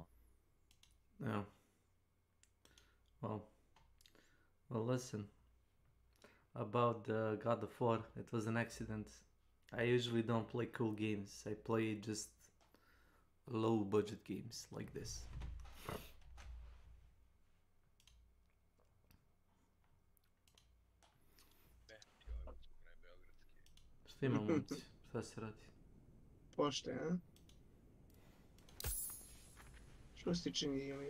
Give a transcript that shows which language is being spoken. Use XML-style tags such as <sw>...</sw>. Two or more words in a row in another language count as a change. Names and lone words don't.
<en>Yeah. Well, listen. About the God of War, it was an accident. I usually don't play cool games. I play just low budget games like this.</en> <sr>Šta ima, momci? Šta se radi? Pošte, a? Što se čini, Ilija?</sr>